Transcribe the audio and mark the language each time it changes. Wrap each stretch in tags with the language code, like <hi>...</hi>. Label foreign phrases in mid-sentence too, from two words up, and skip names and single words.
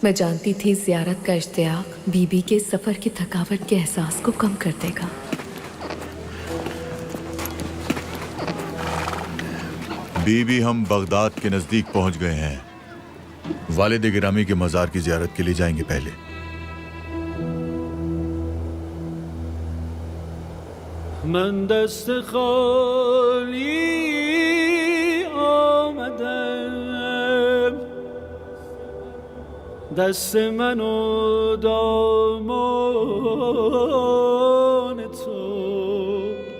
<ur>میں جانتی تھی زیارت کا اشتیاق بی بی کے سفر کی تھکاوٹ کے احساس کو کم کر دے گا. بی بی، ہم بغداد کے نزدیک پہنچ گئے ہیں. والد گرامی کے مزار کی زیارت کے لیے جائیں گے پہلے.</ur> <fa>من دست خالی آمدم، دست من و دامان تو،</fa>